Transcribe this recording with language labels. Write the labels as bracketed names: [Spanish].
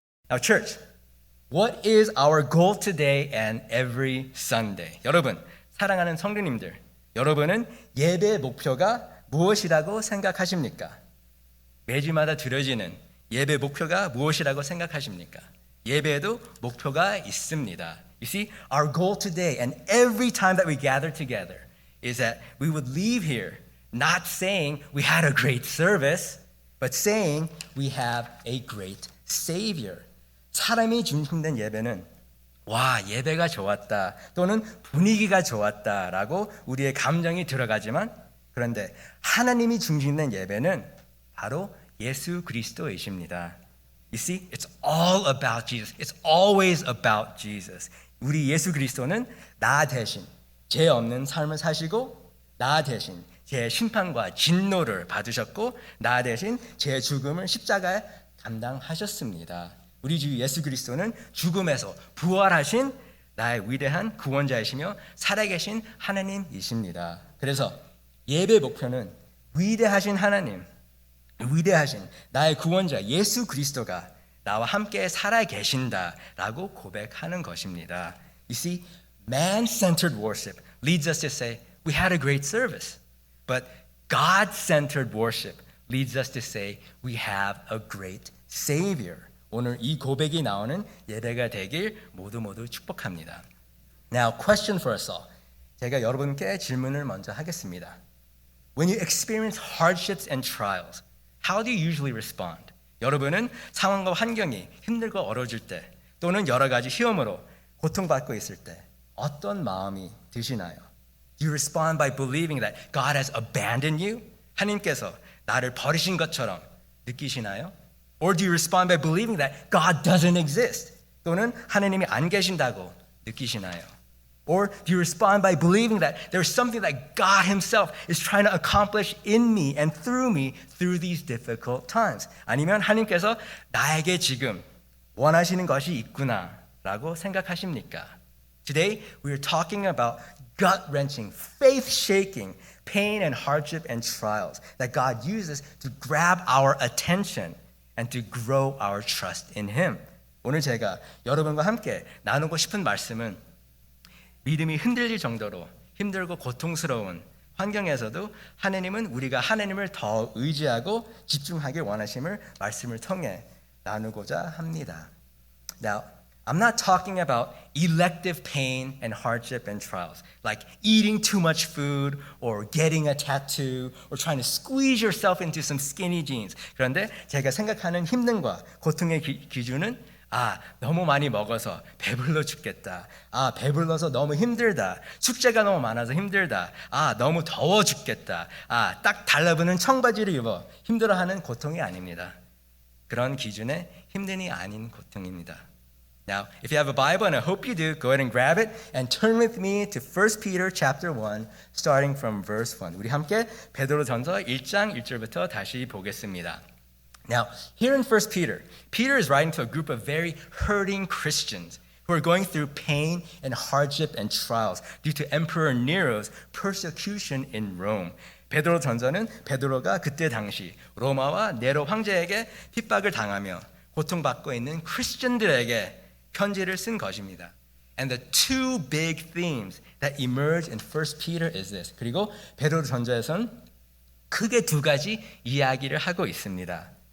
[English] Now, church, what is our goal today and every Sunday? [Korean] 여러분, 사랑하는 성도님들, 여러분은 예배의 목표가 무엇이라고 생각하십니까? 매주마다 드려지는 예배 목표가 무엇이라고 생각하십니까? 예배에도 목표가 있습니다. [English] You see, our goal today and every time that we gather together is that we would leave here not saying we had a great service, but saying we have a great Savior. [Korean] 사람이 중심된 예배는 와, 예배가 좋았다 또는 분위기가 좋았다라고 우리의 감정이 들어가지만 그런데 하나님이 중심된 예배는 바로 예수 그리스도이십니다. [English] You see, it's all about Jesus. It's always about Jesus. [Korean] 우리 예수 그리스도는 나 대신 죄 없는 삶을 사시고 나 대신 제 심판과 진노를 받으셨고 나 대신 제 죽음을 십자가에 감당하셨습니다. 우리 주 예수 그리스도는 죽음에서 부활하신 나의 위대한 구원자이시며 살아계신 하나님이십니다. 그래서 예배 목표는 위대하신 하나님, 위대하신 나의 구원자 예수 그리스도가 나와 함께 살아계신다라고 고백하는 것입니다. [English] You see, man-centered worship leads us to say, we had a great service. But God-centered worship leads us to say, we have a great Savior. [Korean] 오늘 이 고백이 나오는 예배가 되길 모두 축복합니다. [English] Now, question for us all. [Korean] 제가 여러분께 질문을 먼저 하겠습니다. [English] When you experience hardships and trials, how do you usually respond? [Korean] 여러분은 상황과 환경이 힘들고 어려워질 때 또는 여러 가지 시험으로 고통받고 있을 때 어떤 마음이 드시나요? [English] Do you respond by believing that God has abandoned you? [Korean] 하나님께서 나를 버리신 것처럼 느끼시나요? [English] Or do you respond by believing that God doesn't exist? [Korean] 또는 하나님이 안 계신다고 느끼시나요? [English] Or do you respond by believing that there's something that God Himself is trying to accomplish in me and through these difficult times? [Korean] 아니면 하나님께서 나에게 지금 원하시는 것이 있구나라고 생각하십니까? [English] Today we are talking about gut-wrenching, faith-shaking pain and hardship and trials that God uses to grab our attention and to grow our trust in Him. [Korean] 오늘 제가 여러분과 함께 나누고 싶은 말씀은 믿음이 흔들릴 정도로 힘들고 고통스러운 환경에서도 하나님은 우리가 하나님을 더 의지하고 집중하길 원하심을 말씀을 통해 나누고자 합니다. [English] Now, I'm not talking about elective pain and hardship and trials, like eating too much food or getting a tattoo or trying to squeeze yourself into some skinny jeans. [Korean] 그런데 제가 생각하는 힘듦과 고통의 기준은 너무 많이 먹어서 배불러 죽겠다. 배불러서 너무 힘들다. 숙제가 너무 많아서 힘들다. 너무 더워 죽겠다. 딱 달라붙는 청바지를 입어 힘들어하는 고통이 아닙니다. 그런 기준의 힘듦이 아닌 고통입니다. [English] Now, if you have a Bible, and I hope you do, go ahead and grab it and turn with me to 1 Peter chapter 1, starting from verse 1. [Korean] 우리 함께 베드로전서 1장 1절부터 다시 보겠습니다. [English] Now, here in 1 Peter, Peter is writing to a group of very hurting Christians who are going through pain and hardship and trials due to Emperor Nero's persecution in Rome. [Korean] 베드로 전서는 베드로가 그때 당시 로마와 네로 황제에게 핍박을 당하며 고통받고 있는 크리스천들에게 편지를 쓴 것입니다. [English] And the two big themes that emerge in 1 Peter is this. [Korean] 그리고 베드로 전서에서는 크게 두 가지 이야기를 하고 있습니다.